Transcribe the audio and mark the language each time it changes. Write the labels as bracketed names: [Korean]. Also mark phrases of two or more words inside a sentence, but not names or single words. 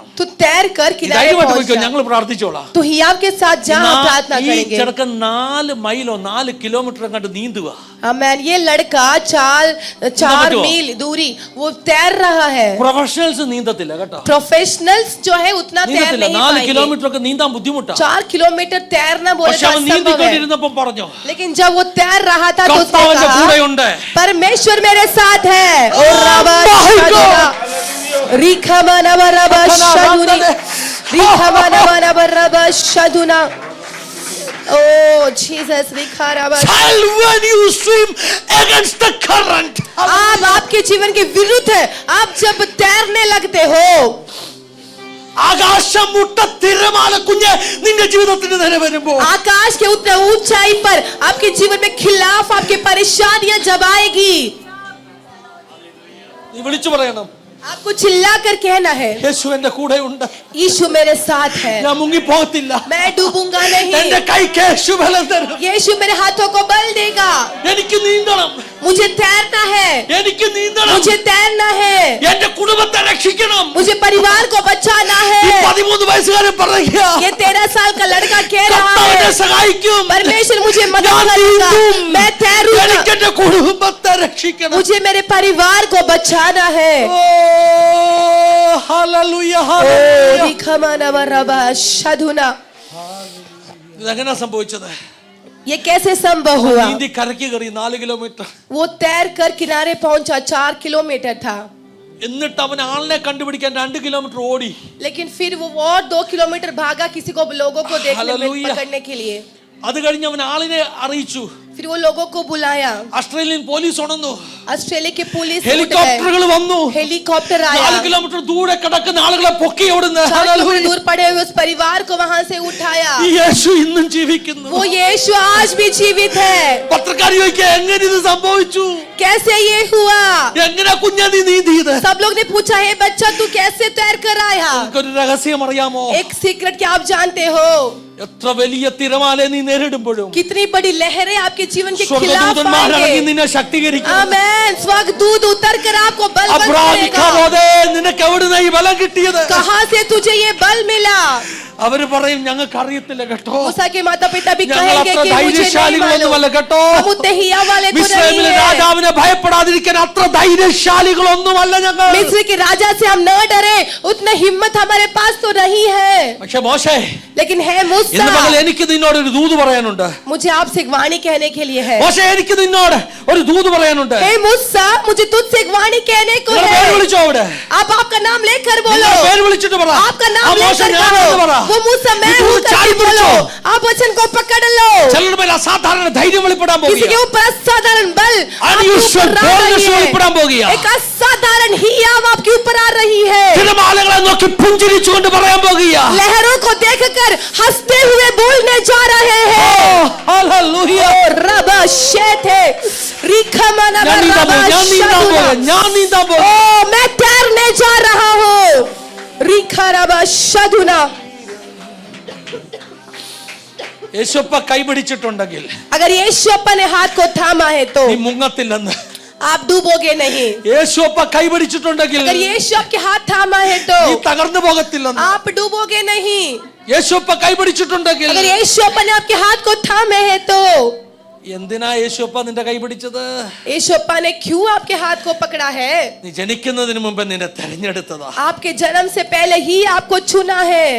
[Hindi] तू तैर कर किनारे पहुंच जा, [Malayalam] ഞങ്ങൾ പ്രാർത്ഥിച്ചോളാം. [Hindi] तू हियाव के साथ जा, हम प्रार्थना [Malayalam] ഈ [Hindi] करेंगे। [Malayalam] ചെറുക്കൻ 4 മൈലോ 4 കിലോമീറ്റർ അങ്ങോട്ട് നീന്തുക. [Hindi] आमेन। ये लड़का 4 मील दूरी वो तैर रहा है। [Malayalam] പ്രൊഫഷണൽസ് നീന്തത്തില്ല കേട്ടോ. [Hindi] प्रोफेशनल्स जो है उतना तैर नहीं 4 पाएंगे। [Malayalam] കിലോമീറ്റർ ഒക്കെ നീന്താൻ ബുദ്ധിമുട്ടാണ്. [Hindi] 4 किलोमीटर तैरना बोले तो असंभव है। [Malayalam] നീന്തിക്കൊണ്ടിരുന്നപ്പോൾ പറഞ്ഞു, [Hindi] लेकिन जब वो तैर रहा था तो उसने [Malayalam] കർത്താവിന്റെ [Hindi] कहा [Malayalam] കൂടെയുണ്ട്, [Hindi] परमेश्वर मेरे साथ है। ओ रबा रिखमनवरबा शदुनी, रिखमनवरबा शदुना। [English] Oh Jesus, child, when you swim against the current, [Hindi] आप आपके जीवन के विरुद्ध है, आप जब तैरने लगते हो, [Malayalam] ആകാശം മുട്ട തിരമാല കുഞ്ഞ് നിന്റെ ജീവിതത്തിന് നേരെ വരുമ്പോൾ, [Hindi] आकाश के उतने ऊंचाई पर आपके जीवन में खिलाफ आपकी परेशानियां जब आएगी, [Malayalam] നീ വിളിച്ചു പറയണം, [Hindi] आपको चिल्ला कर कहना है [Malayalam] യേശു എന്റെ കൂടെ ഉണ്ട്, [Hindi] यीशु मेरे साथ है, [Malayalam] ഞാൻ മുങ്ങി പോകത്തില്ല, [Hindi] मैं डूबूंगा नहीं, [Malayalam] എന്റെ കൈക്ക് യേശു ബലം തരും, [Hindi] यीशु मेरे हाथों को बल देगा, [Malayalam] എനിക്ക് നീന്തണം, [Hindi] मुझे तैरना है, [Malayalam] എനിക്ക് നീന്തണം, [Hindi] मुझे तैरना है, [Malayalam] എന്റെ കുടുംബത്തെ രക്ഷിക്കണം. [Hindi] मुझे परिवार को बचाना है। [Malayalam] ഈ 13 വയസ്സുകാരൻ പറയുക, [Hindi] ये 13 साल का लड़का कह रहा [Malayalam] കർത്താവ് എന്നെ [Hindi] है [Malayalam] സഹായിക്കും, [Hindi] परमेश्वर मुझे मदद [Malayalam] ഞാൻ [Hindi] करेगा, [Malayalam] നീന്തും, [Hindi] मैं तैरूंगा, [Malayalam] എനിക്ക് എന്റെ കുടുംബത്തെ രക്ഷിക്കണം. [Hindi] मुझे मेरे परिवार को बचाना है। [Malayalam] ഓ ഹല്ലേലൂയ ओ ഹല്ലേലൂയ. रिखमनवरबा शदुना। ഇതെങ്ങനെ സംഭവിച്ചത്? [Hindi] ये कैसे संभव हुआ? [Malayalam] നീന്തി കരയ്ക്ക് കയറി 4 കിലോമീറ്റർ. [Hindi] वो तैर कर किनारे पहुंचा, 4 किलोमीटर था. [Malayalam] എന്നിട്ട് അവൻ ആളിനെ കണ്ടുപിടിക്കാൻ 2 കിലോമീറ്റർ ഓടി. [Hindi] लेकिन फिर वो और 2 किलोमीटर भागा किसी को, लोगों को देखने में, हालेलुया. पकड़ने के लिए. [Malayalam] അത് കഴിഞ്ഞ് അവൻ ആളിനെ അറിയിച്ചു. [Hindi] फिर वो लोगों को बुलाया. [Malayalam] ഓസ്ട്രേലിയൻ പോലീസ് ഉണർന്നു. [Hindi] ऑस्ट्रेलिया के पुलिस [Malayalam] ഹെലികോപ്റ്ററുകൾ വന്നു. [Hindi] हेलीकॉप्टर आया. [Malayalam] 4 കിലോമീറ്റർ ദൂരെ കിടക്കുന്ന ആളുകളെ പൊക്കി ഓടുന്നു. [Hindi] 4 किलोमीटर दूर पड़े हुए उस परिवार को वहां से उठाया. [Malayalam] ഈ യേശു ഇന്നും ജീവിക്കുന്നു. [Hindi] वो यीशु आज भी जीवित है. [Malayalam] പത്രക്കാർ ചോദിക്കുക എങ്ങനെ ഇത് സംഭവിച്ചു? [Hindi] कैसे ये हुआ? [Malayalam] എങ്ങനെ കുഞ്ഞാ നീ നീന്തിയത്? [Hindi] सब लोग ने पूछा, हे बच्चा तू कैसे तैर कर आया? [Malayalam] ഒരു രഹസ്യം അറിയാമോ? [Hindi] एक सीक्रेट क्या आप जानते हो? [Malayalam] എത്ര വലിയ തിരമാല നീ നേരിടുമ്പോഴും [Hindi] कितनी बड़ी लहरें आपके जीवन के खिलाफ [Malayalam] സ്വർഗ്ഗദൂതന്മാർ ഇറങ്ങി [Hindi] आएंगे. [Malayalam] നിന്നെ ശക്തീകരിക്കും. [Hindi] आमेन. स्वर्गदूत उतर कर आपको बल करेगा. [Malayalam] അബ്രാമിക്കാവോദേ നിനക്ക് എവിടുന്നാ ഈ ബലം കിട്ടിയത്? [Hindi] कहां से तुझे ये बल मिला? [Malayalam] അവര് പറയും ഞങ്ങൾക്ക് അറിയത്തില്ല കേട്ടോ. [Hindi] मूसा के माता पिता भी [Malayalam] ഞങ്ങൾ [Hindi] कहेंगे [Malayalam] അത്ര [Hindi] कि मुझे नहीं [Malayalam] ധൈര്യശാലികളൊന്നുമല്ല [Hindi] मालूम. [Malayalam] കേട്ടോ. [Hindi] हम उतने हिया वाले तो नहीं [Malayalam] മിസ്രൈമിലെ [Hindi] हैं. [Malayalam] രാജാവിനെ ഭയപ്പെടാതിരിക്കാൻ അത്ര ധൈര്യശാലികളൊന്നുമല്ല ഞങ്ങൾ. [Hindi] मिस्र के राजा से हम न डरे, उतना हिम्मत हमारे पास तो नहीं है. [Malayalam] പക്ഷെ മോശേ [Hindi] लेकिन है [Malayalam] ഇന്ന് [Hindi] मूसा, [Malayalam] മകൾ എനിക്ക് നിന്നോട് ഒരു ദൂത് പറയാനുണ്ട്. [Hindi] मुझे आपसे एक वाणी कहने के लिए है. [Malayalam] മോശേ എനിക്ക് നിന്നോട് ഒരു ദൂത് പറയാനുണ്ട്. [Hindi] हे मूसा, मुझे तुझसे एक वाणी कहने को [Malayalam] നിങ്ങളുടെ പേര് [Hindi] है. [Malayalam] വിളിച്ചോ അവിടെ. [Hindi] आप आपका नाम लेकर बोलो. [Malayalam] നിങ്ങളുടെ പേര് വിളിച്ചിട്ട് പറ. [Hindi] आपका [Malayalam] ആ [Hindi] नाम [Malayalam] മോശം [Hindi] लेकर [Malayalam] ഞാനാണെന്ന് പറ. [Hindi] कहो. वो मूसा मैं [Malayalam] ഇത് [Hindi] हूँ [Malayalam] ചാടി [Hindi] करके [Malayalam] പിടിച്ചോ. [Hindi] बोलो. आप वचन को पकड़ लो. [Malayalam] ചിലരുടെ മേൽ അസാധാരണ ധൈര്യം വെളിപ്പെടാൻ [Hindi] किसी के [Malayalam] പോകുക. [Hindi] ऊपर असाधारण बल आपके [English] Unusual [Hindi] ऊपर आ [English] boldness [Hindi] रही [Malayalam] വെളിപ്പെടാൻ പോകുക. [Hindi] है. एक असाधारण हियाव आपके ऊपर आ रही है. [Malayalam] തിരമാലകളെ നോക്കി പുഞ്ചിരിച്ചുകൊണ്ട് പറയാൻ പോകുക. [Hindi] लहरों को देखकर हंसते हुए बोलने जा रहे हैं. [Malayalam] ഹല്ലേലൂയ. रब शेथे रिखमना ഞാൻ നീന്താൻ रब പോകുക. ഞാൻ നീന്താൻ പോകുക. [Hindi] ओ मैं तैरने जा रहा हूँ. रिखा रब शदुना. [Malayalam] യേശുപ്പ കൈപിടിച്ചിട്ടുണ്ടെങ്കിൽ [Hindi] अगर यीशु अपने हाथ को थामा है तो [Malayalam] നീ മുങ്ങത്തില്ലെന്ന്. [Hindi] आप डूबोगे नहीं. [Malayalam] യേശുപ്പ കൈപിടിച്ചിട്ടുണ്ടെങ്കിൽ [Hindi] अगर यीशु आपके हाथ थामा है तो [Malayalam] നീ തകർന്നു പോകത്തില്ലെന്ന്. [Hindi] आप डूबोगे नहीं. [Malayalam] യേശുപ്പ കൈപിടിച്ചിട്ടുണ്ടെങ്കിൽ [Hindi] अगर यीशु अपने आपके हाथ को थामे है तो [Malayalam] എന്തിനാ യേശുപ്പ നിന്റെ കൈപിടിച്ചത്? [Hindi] यीशु अप्पा ने क्यों आपके हाथ को पकड़ा है? [Malayalam] നീ ജനിക്കുന്നതിന് മുമ്പ് നിന്നെ തെരഞ്ഞെടുത്തതാ. [Hindi] आपके जन्म से पहले ही आपको चुना है.